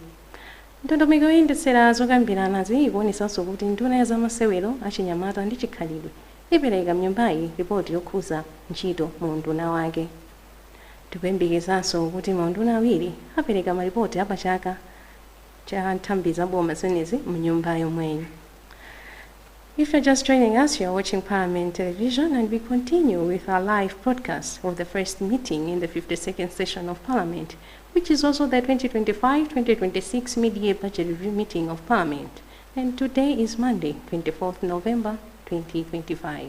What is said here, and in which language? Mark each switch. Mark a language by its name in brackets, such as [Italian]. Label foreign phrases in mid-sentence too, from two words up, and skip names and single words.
[Nyanja] Ndondomeko yoyendetsera zokambiranazi ikuonetsanso kuti nduna ya zamasewero achinyamata ndi chikhalidwe ipereka m'nyumbayi ripoti yokhuza ntchito mu unduna wake. Tikuyembekezanso kuti maunduna awiri apereka maripoti apachaka cha nthambi za boma zenezi m'nyumba yomweyi. [English] If you're just joining us, you're watching Parliament Television, and we continue with our live broadcast of the first meeting in the 52nd session of Parliament, which is also the 2025-2026 mid-year budget review meeting of Parliament. And today is Monday, 24th November 2025.